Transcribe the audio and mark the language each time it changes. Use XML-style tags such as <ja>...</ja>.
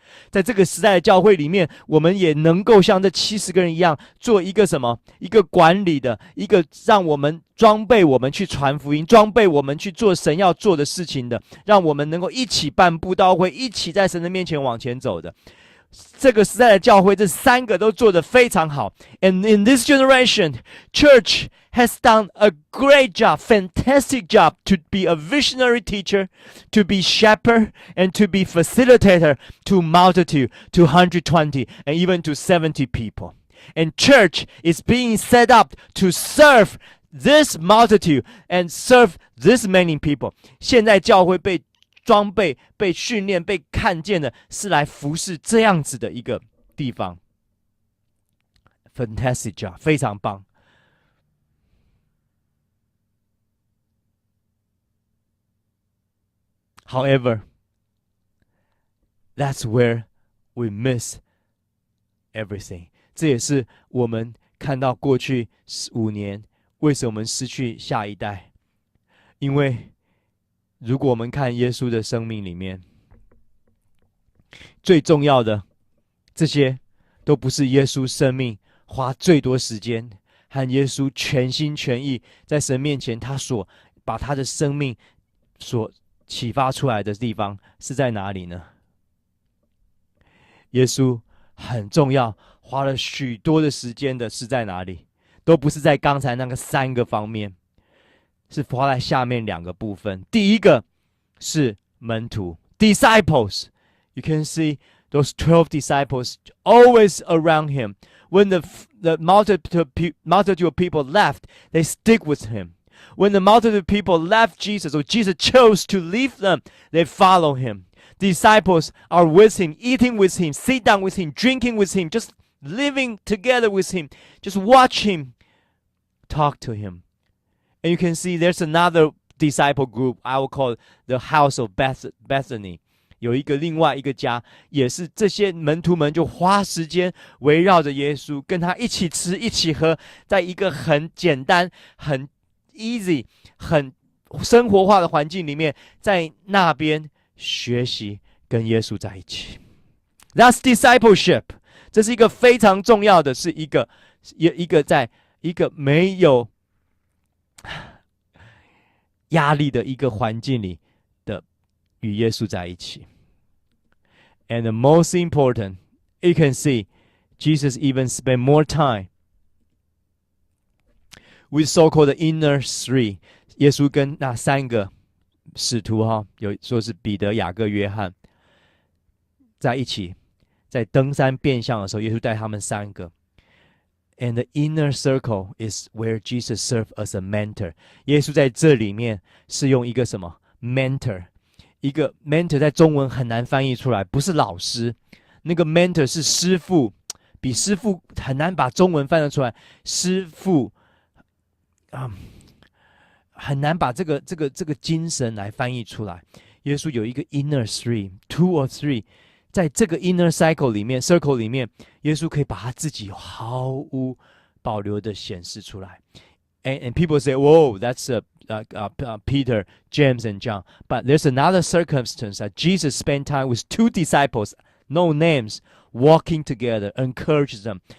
<zh>在这个时代的教会里面，我们也能够像这70个人一样，做一个什么？一个管理的，一个让我们装备我们去传福音，装备我们去做神要做的事情的，让我们能够一起办布道会，一起在神的面前往前走的。这个时代的教会，这3个都做得非常好。</zh> <en>And in this generation, church has done a great job, fantastic job to be a visionary teacher, to be shepherd, and to be facilitator to multitude, to 120, and even to 70 people. And church is being set up to serve this multitude and serve this many people.</en> <zh>现在教会被装备、被训练、被看见的，是来服侍这样子的一个地方。</zh> <en>Fantastic job，</en> <zh>非常棒。</zh> <en>However, that's where we miss everything.</en> <zh>这也是我们看到过去5年，为什么我们失去下一代？因为如果我们看耶稣的生命里面，最重要的这些都不是耶稣生命花最多时间和耶稣全心全意在神面前他所把他的生命所启发出来的地方是在哪里呢？耶稣很重要，花了许多的时间的是在哪里？都不是在刚才那个3个方面，是花在下面2个部分。第一个是门徒 disciples.</zh> <en>You can see those 12 disciples always around him. When the multitude of people left, they stick with him. When the multitude of people left Jesus, or Jesus chose to leave them, they follow him. Disciples are with him, eating with him, sit down with him, drinking with him, just living together with him. Just watch him, talk to him. And you can see there's another disciple group, I will call it the house of Bethany.</en> <zh>有一个另外一个家，也是这些门徒们就花时间围绕着耶稣，跟他一起吃一起喝，在一个很简单很 easy 很生活化的环境里面，在那边学习跟耶稣在一起。</zh> <en>That's discipleship.</en> <zh>这是一个非常重要的，是一个在一个没有压力的一个环境里的与耶稣在一起。</zh> <en>And the most important, you can see, Jesus even spent more time with so-called the inner 3.</en> <zh>耶稣跟那3个使徒有说是彼得、雅各、约翰在一起，在登山变相的时候，耶稣带他们3个。</zh> <en>And the inner circle is where Jesus served as a mentor.</en> <zh>耶稣在这里面是用一个什么 mentor， 一个 mentor 在中文很难翻译出来，不是老师，那个 mentor 是师傅，比师傅很难把中文翻得出来。师傅很难把这个精神来翻译出来。耶稣有一个</zh> <en>inner 3 2 or 3，</en> <zh>在这个 inner circle 里面，耶稣可以把他自己毫无保留的显示出来。</zh> <en>And people say, "Whoa, that's Peter, James, and John." But there's another circumstance that Jesus spent time with 2 disciples, no names, walking together, encourage them.</en>